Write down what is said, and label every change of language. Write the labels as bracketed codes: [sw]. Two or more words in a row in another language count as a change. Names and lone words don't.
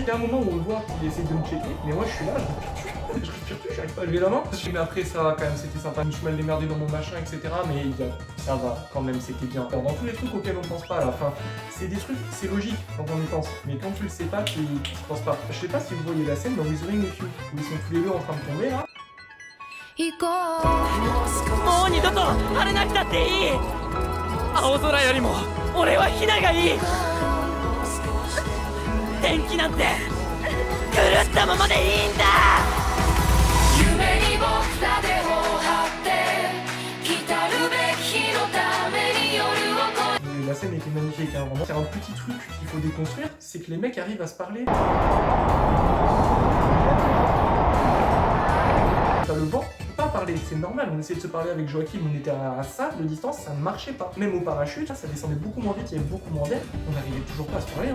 [fr] Il y a un moment où on le voit qu'il essaie de me checker, mais moi je suis là, je respire plus, j'arrive pas à lever la main. Mais après ça va quand même, c'était sympa, je me suis mal démerdé dans mon machin, etc. Mais ça va, quand même, c'était bien. Alors, dans tous les trucs auxquels on pense pas à la fin, c'est des trucs, c'est logique quand on y pense, mais quand tu le sais pas, tu penses pas. Je sais pas si vous voyez la scène dans Withering with You, où ils sont tous les deux en train de tomber là. [ja] もう二度と晴れなくたっていい。青空よりも俺はヒナがいい。天気なんて狂ったままでいいんだ。夢に僕らでを張って来たるべき日のために夜を [fr] La scène était magnifique, hein, vraiment. C'est un petit truc qu'il faut déconstruire, c'est que les mecs arrivent à se parler. T'as le vent, tu peux pas parler, c'est normal, on essayait de se parler avec Joachim, on était à ça de distance, ça ne marchait pas. Même au parachute, ça descendait beaucoup moins vite, il y avait beaucoup moins d'air, on n'arrivait toujours pas à se parler.